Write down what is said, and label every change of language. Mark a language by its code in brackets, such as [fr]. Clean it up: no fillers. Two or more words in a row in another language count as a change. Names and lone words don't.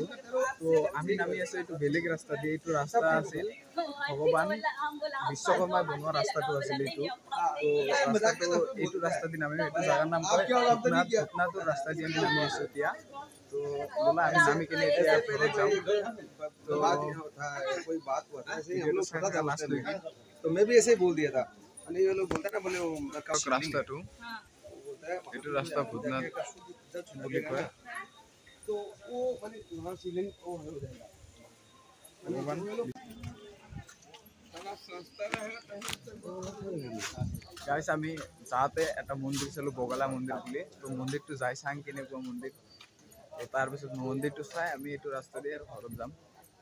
[as] তো আমি নামি আছো এইটো বেলেগ ৰাস্তা দি। এইটো ৰাস্তা আছিল ভগৱান বিশ্বকৰ্মাই বনোৱা ৰাস্তাটো আছিল এইটো। তো ৰাস্তাটো এইটো ৰাস্তা দি নামি, এইটো জাগাৰ নাম কয় ভূটনাথৰ ৰাস্তা দি আমি নামি আছো এতিয়া। তো বোলা আমি নামি কিনে এতিয়া ঘৰত যাম। [hi] तो मैं भी ऐसे ही बोल दिया था। ये लोग बोलता ना बोले [as] रास्ताটো এইটো রাস্তা ভূতনাথ বুলি কয়। [hi] तो वो माने वहां सीलिंग वो हो जाएगा [as] ভগৱান গাইছ আমি যাওঁতে এটা মন্দিৰ চালো বগলা মন্দিৰ বুলি। তো মন্দিৰটো যাই চাং কেনেকুৱা মন্দিৰ। তো তাৰপিছত মন্দিৰটো চাই আমি এইটো ৰাস্তা দি আৰু ঘৰত যাম।